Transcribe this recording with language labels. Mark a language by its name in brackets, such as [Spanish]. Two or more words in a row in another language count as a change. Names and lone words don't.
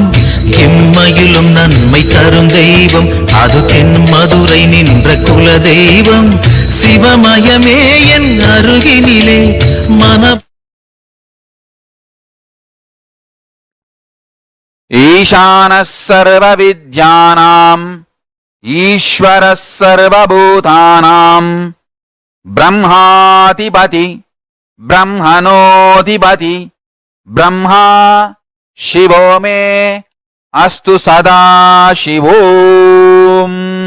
[Tamil] எம்மையிலும் நன்மை தரும் தெய்வம், அது தென் மதுரை நின்ற குல தெய்வம். சிவமயமே என் அருகினிலே மன [Sanskrit] ईशानः सर्वविद्यानाम् ईश्वरः सर्वभूतानाम् ब्रह्माधिपति ब्रह्मणोऽधिपति ब्रह्मा शिवो मे अस्तु सदा शिवोम्.